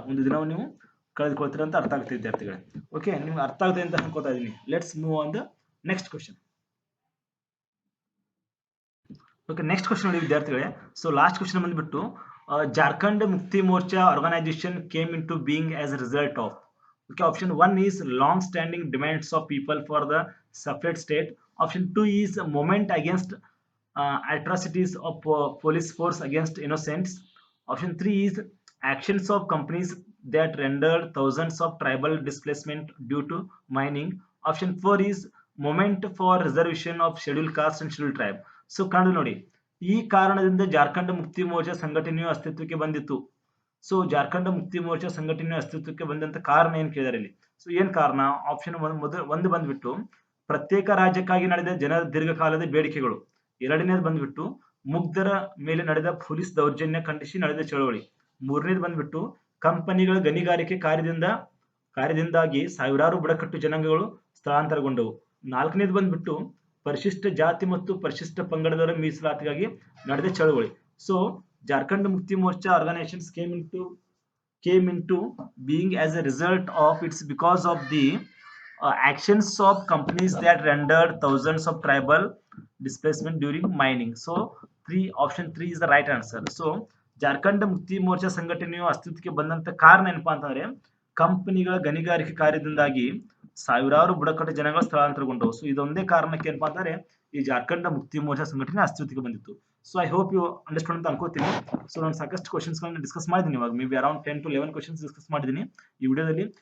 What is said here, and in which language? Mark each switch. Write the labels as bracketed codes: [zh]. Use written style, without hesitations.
[kn] ಒಂದು ದಿನವನ್ನು ನೀವು ಕಳೆದುಕೊಳ್ತೀರ ಅಂತ ಅರ್ಥ ಆಗುತ್ತೆ ವಿದ್ಯಾರ್ಥಿಗಳೇ. ಓಕೆ, ನಿಮ್ಗೆ ಅರ್ಥ ಆಗುತ್ತೆ ಅಂತ ಅನ್ಕೋತಾ ಇದೀನಿ. [en] Let's move on the next question. [kn] Okay, next question ನೋಡಿ ವಿದ್ಯಾರ್ಥಿಗಳೇ. ಸೊ ಲಾಸ್ಟ್ ಕ್ವಶನ್ ಬಂದ್ಬಿಟ್ಟು, [en] Jharkhand Mukti Morcha organisation came into being as a result of. [kn] Okay, option [en] 1 is long standing demands of people for the separate state, option 2 is a movement against atrocities of police force against innocents, option 3 is actions of companies that rendered thousands of tribal displacement due to mining, option 4 is movement for reservation of scheduled caste and scheduled tribe. [kn] So ಕಂಡು ನೋಡಿ, ಈ ಕಾರಣದಿಂದ ಜಾರ್ಖಂಡ್ ಮುಕ್ತಿ ಮೋರ್ಚಾ ಸಂಘಟನೆಯು ಅಸ್ತಿತ್ವಕ್ಕೆ ಬಂದಿತ್ತು. So Jharkhand Mukti Morcha ಸಂಘಟನೆಯು ಅಸ್ತಿತ್ವಕ್ಕೆ ಬಂದಂತ ಕಾರಣ ಏನ್ ಕೇಳಿದಾರೆ ಇಲ್ಲಿ. ಸೊ ಏನ್ ಕಾರಣ? ಆಪ್ಷನ್ ಒಂದು ಬಂದ್ಬಿಟ್ಟು ಪ್ರತ್ಯೇಕ ರಾಜ್ಯಕ್ಕಾಗಿ ನಡೆದ ಜನರ ದೀರ್ಘಕಾಲದ ಬೇಡಿಕೆಗಳು, ಎರಡನೇದು ಬಂದ್ಬಿಟ್ಟು ಮುಗ್ಧರ ಮೇಲೆ ನಡೆದ ಪೊಲೀಸ್ ದೌರ್ಜನ್ಯ ಖಂಡಿಸಿ ನಡೆದ ಚಳವಳಿ, ಮೂರನೇದು ಬಂದ್ಬಿಟ್ಟು ಕಂಪನಿಗಳ ಗಣಿಗಾರಿಕೆ ಕಾರ್ಯದಿಂದಾಗಿ ಸಾವಿರಾರು ಬುಡಕಟ್ಟು ಜನಾಂಗಗಳು ಸ್ಥಳಾಂತರಗೊಂಡವು, ನಾಲ್ಕನೇದು ಬಂದ್ಬಿಟ್ಟು ಪರಿಶಿಷ್ಟ ಜಾತಿ ಮತ್ತು ಪರಿಶಿಷ್ಟ ಪಂಗಡದವರ ಮೀಸಲಾತಿಗಾಗಿ ನಡೆದ ಚಳವಳಿ. So [en] Jharkhand Mukti Morcha organisations came into being as a result of it's because of the actions of companies that rendered thousands of tribal displacement during mining. So option 3 is the right answer. So [kn] Jharkhand Mukti Morcha ಸಂಘಟನೆಯು ಅಸ್ತಿತ್ವಕ್ಕೆ ಬಂದಂತ ಕಾರಣ ಏನಪ್ಪಾ ಅಂತಂದ್ರೆ ಕಂಪನಿಗಳ ಗಣಿಗಾರಿಕೆ ಕಾರ್ಯದಿಂದಾಗಿ ಸಾವಿರಾರು ಬುಡಕಟ್ಟು ಜನಗಳು ಸ್ಥಳಾಂತರಗೊಂಡವು. ಸೊ ಇದೊಂದೇ ಕಾರಣಕ್ಕೆ ಏನಪ್ಪಾ ಅಂತಂದ್ರೆ ಈ ಜಾರ್ಖಂಡ್ ಮುಕ್ತಿ ಮೋರ್ಚಾ ಸಂಘಟನೆ ಅಸ್ತಿತ್ವಕ್ಕೆ ಬಂದಿತ್ತು. So [en] I hope you understand [kn] ಅಂತ ಅನ್ಕೋತೀನಿ. ಸೊ ನಾನು ಸಾಕಷ್ಟು ಕ್ವಶನ್ಸ್ ಗಳನ್ನ ಡಿಸ್ಕಸ್ ಮಾಡಿದ್ದೀನಿ, ಇವಾಗ may be around 10 to 11 questions discuss ಮಾಡಿದ್ದೀನಿ ಈ ವಿಡಿಯೋದಲ್ಲಿ.